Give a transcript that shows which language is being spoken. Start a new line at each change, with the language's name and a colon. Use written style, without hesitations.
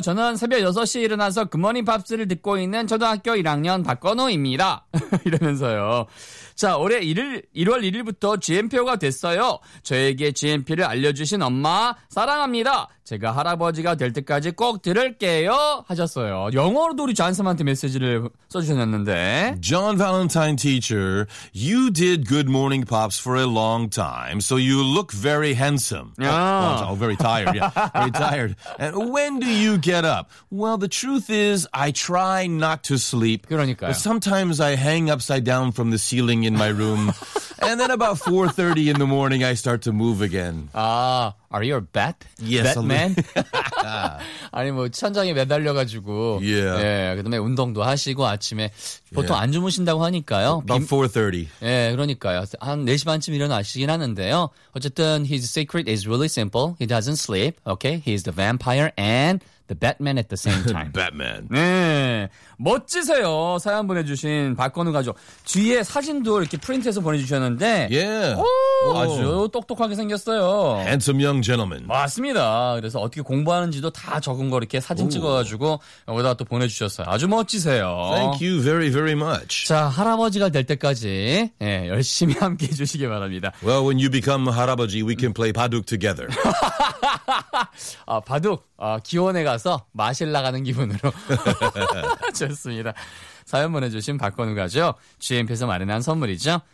Korean: 저는 새벽 6시에 일어나서 굿모닝 팝스를 듣고 있는 초등학교 1학년 박건우입니다. 이러면서요. 자, 올해 1월 1일부터 GMPO가 됐어요. 저에게 GMP를 알려주신 엄마 사랑합니다. 제가 할아버지가 될 때까지 꼭 들을게요. 하셨어요. 영어로도 우리 잔쌤한테 메시지를 써주셨는데.
English: John Valentine teacher, you did good morning pops for a long time, so you look very handsome. Oh, very tired. Yeah, very tired. And when do you get up? Well, the truth is, I try not to sleep.
Korean: 그러니까요.
English: But sometimes I hang upside down from the ceiling in my room. And then about 4:30 in the morning, I start to move again. Are you a bat? Yes, Batman.
Korean: 아니 뭐 천장에 매달려가지고
English: yeah.
Korean: 예 그다음에 운동도 하시고 아침에 보통 yeah. 안 주무신다고 하니까요.
English: About 4:30.
Korean: 예, 그러니까요. 한 4시 반쯤 일어나시긴 하는데요. 어쨌든
English: his secret is really simple. He doesn't sleep. Okay, he's the vampire and the Batman at the same time. Batman.
Korean: 네, 멋지세요. 사연 보내주신 박건우 가족. 뒤에 사진도 이렇게 프린트해서 보내주셨는데
English: yeah.
Korean: 아주 똑똑하게 생겼어요.
English: Handsome young gentleman.
Korean: 맞습니다. 그래서 어떻게 공부하는지도 다 적은 거 이렇게 사진 찍어가지고 여기다 또 보내주셨어요. 아주 멋지세요.
English: Thank you very, very much.
Korean: 자, 할아버지가 될 때까지 예, 열심히 함께해 주시기 바랍니다.
English: Well, when you become 할아버지, we can play 바둑 together.
Korean: 아, 바둑. 아, 기원에 가서 마실 나가는 기분으로. 좋습니다. 사연 보내주신 박건우 가족, GMP에서 마련한 선물이죠.